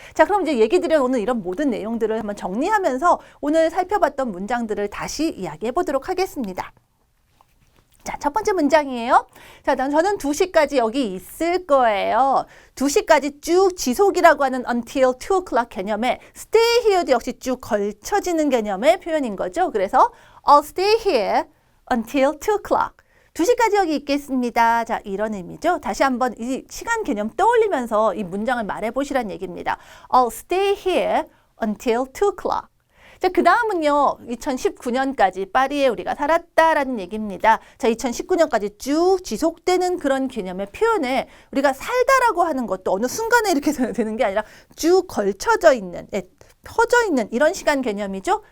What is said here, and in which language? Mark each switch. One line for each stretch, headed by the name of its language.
Korean: 자, 그럼 이제 얘기 드린 오늘 이런 모든 내용들을 한번 정리하면서 오늘 살펴봤던 문장들을 다시 이야기해 보도록 하겠습니다. 자, 첫 번째 문장이에요. 자, 저는 2시까지 여기 있을 거예요. 2시까지 쭉 지속이라고 하는 until 2 o'clock 개념에 stay here도 역시 쭉 걸쳐지는 개념의 표현인 거죠.
English: 그래서 I'll stay here until 2 o'clock.
Korean: 2시까지 여기 있겠습니다. 자, 이런 의미죠. 다시 한번 이 시간 개념 떠올리면서 이 문장을 말해보시란 얘기입니다.
English: I'll stay here until 2 o'clock.
Korean: 자, 그 다음은요, 2019년까지 파리에 우리가 살았다라는 얘기입니다. 자, 2019년까지 쭉 지속되는 그런 개념의 표현에 우리가 살다라고 하는 것도 어느 순간에 이렇게 되는 게 아니라 쭉 걸쳐져 있는, 퍼져 있는 이런 시간 개념이죠.